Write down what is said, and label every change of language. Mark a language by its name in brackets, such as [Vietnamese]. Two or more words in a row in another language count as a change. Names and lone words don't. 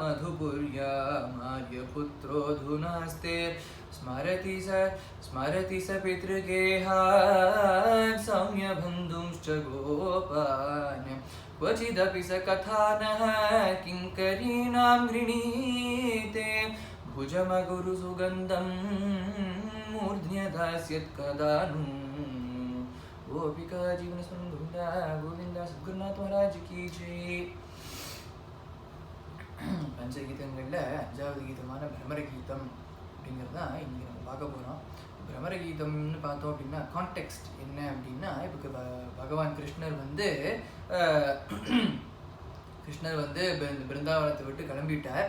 [Sanskrit] मधुपुर्यामार्यपुत्रोऽधुनास्ते स्मरति स पितृगेहान् सौम्यबन्धुंश्च गोपान् क्वचिदपि स कथानः किङ्करीणां गृणीते भुजमगुरुसुगन्धं मूर्ध्न्यदास्यत् कदा नु गोपिका जीवनस्मरणं गोविन्द सद्गुरुनाथ [Hindi] महाराज की जय. [Tamil] பஞ்சகீதங்களில் அஞ்சாவது கீதமான பிரமர கீதம் அப்படிங்கிறது தான் இன்றைக்கி நம்ம பார்க்க போகிறோம். பிரமர கீதம்னு பார்த்தோம் அப்படின்னா கான்டெக்ஸ்ட் என்ன அப்படின்னா, இப்போ பகவான் கிருஷ்ணர் வந்து இந்த பிருந்தாவனத்தை விட்டு கிளம்பிட்டார்.